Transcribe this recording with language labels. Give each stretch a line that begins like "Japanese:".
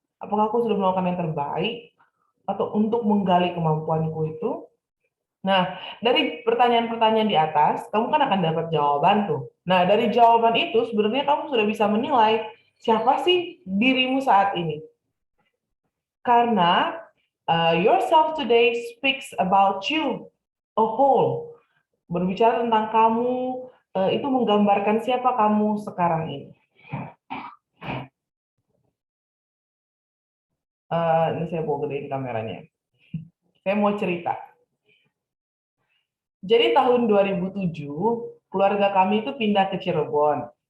Indonesian: Apakah aku sudah melakukan yang terbaik atau untuk menggali kemampuanku itu? Nah, dari pertanyaan-pertanyaan di atas, kamu kan akan dapat jawaban tuh. Nah, dari jawaban itu sebenarnya kamu sudah bisa menilai siapa sih dirimu saat ini. Karena
English: yourself today speaks about you a whole.
Indonesian: Berbicara tentang kamu, itu menggambarkan siapa kamu sekarang ini. Ini saya mau gedein kameranya. Saya mau cerita. Jadi tahun 2007, keluarga kami itu pindah ke Cirebon.